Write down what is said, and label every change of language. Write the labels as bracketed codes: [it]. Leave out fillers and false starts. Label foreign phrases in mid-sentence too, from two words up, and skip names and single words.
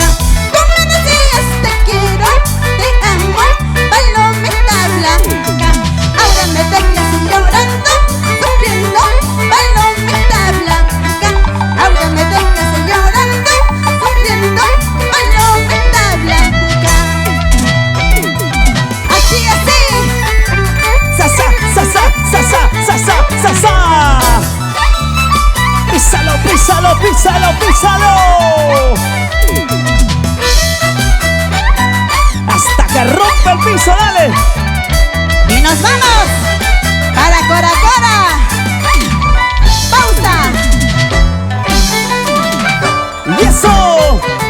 [es] Tú me decías te quiero, te amo, palomita blanca. Ahora me dejas llorando, sufriendo, palomita blanca. Ahora me dejas llorando, sufriendo, palomita blanca. Así, así. Sasa, sasa, sasa, sasa, sasa. Písalo, písalo, písalo, písalo. Hasta que rompa el piso, dale. Y nos vamos para Cora Cora. Pausa. Y eso.